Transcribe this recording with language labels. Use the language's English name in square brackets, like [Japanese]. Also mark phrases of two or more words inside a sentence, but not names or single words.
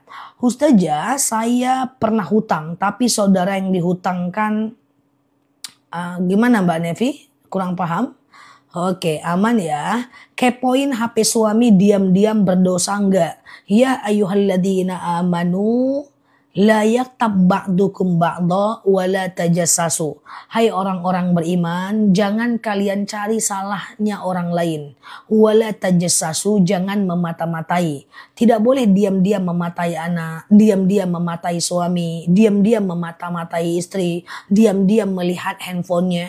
[Indonesian] Ustazah, saya pernah hutang, tapi saudara yang dihutangkan gimana Mbak Nevi? Kurang paham? Oke, aman ya. Kepoin HP suami diam-diam berdosa enggak? [Arabic] يا أيها الذين آمنوا لا يغتب بعضكم بعضا ولا تجسسوا. [Indonesian] Hai orang-orang beriman, jangan kalian cari salahnya orang lain. [Arabic] ولا تجسسوا, [Indonesian] jangan memata-matai. Tidak boleh diam-diam mematai anak, diam-diam mematai suami, diam-diam memata-matai istri, diam-diam melihat handphonenya.